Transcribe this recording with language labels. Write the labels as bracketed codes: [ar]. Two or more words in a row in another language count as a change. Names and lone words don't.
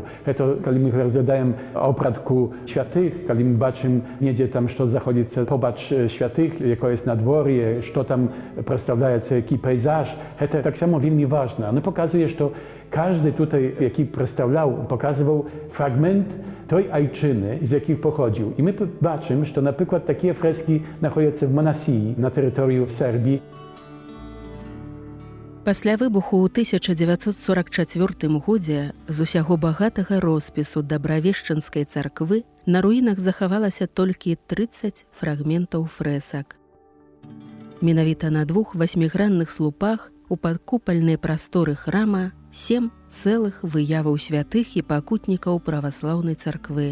[pl] To, kiedy my rozglądamy opratku świętych, kiedy my baczymy, gdzie tam, co zachodzi pobacz świętych, jako jest nadworje, co tam przedstawia jaki pejzaż, to tak samo wielmi ważne. Ono pokazuje, że każdy tutaj, jaki przedstawiał, pokazywał fragment tej ojczyny, z jakich pochodził. I my baczymy, że na przykład takie freski znajdują się w Manasii, na terytorium Serbii. [be] Пасля выбуху ў 1944 годзе з усяго багатага роспісу дабравешчынскай царквы на руінах захавалася толькі 30 фрагментаў фрэсак. Менавіта на 2 8гранных слупах у падкупальнай прасторы храма 7 цэлых выяваў святых і пакутнікаў праваслаўнай царквы.